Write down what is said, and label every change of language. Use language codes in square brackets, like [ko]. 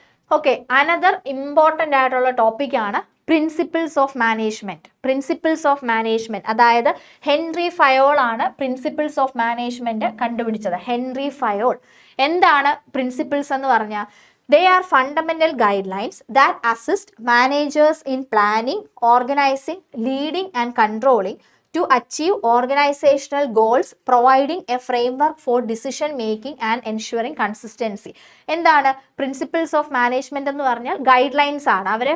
[ml] Okay, another important ആയിട്ടുള്ള ടോപ്പിക്കാണ് principles of management. അതായത് ഹെൻറി ഫയോൾ ആണ് പ്രിൻസിപ്പിൾസ് ഓഫ് മാനേജ്മെൻറ്റ് കണ്ടുപിടിച്ചത്. Henry Fayol. എന്താണ് പ്രിൻസിപ്പിൾസ് എന്ന് പറഞ്ഞാൽ? [en] They are fundamental guidelines that assist managers in planning, organizing, leading and controlling to achieve organizational goals, providing a framework for decision making and ensuring consistency. [ml] എന്താണ് principles of management എന്ന് പറഞ്ഞാൽ? Guide lines ആണ്.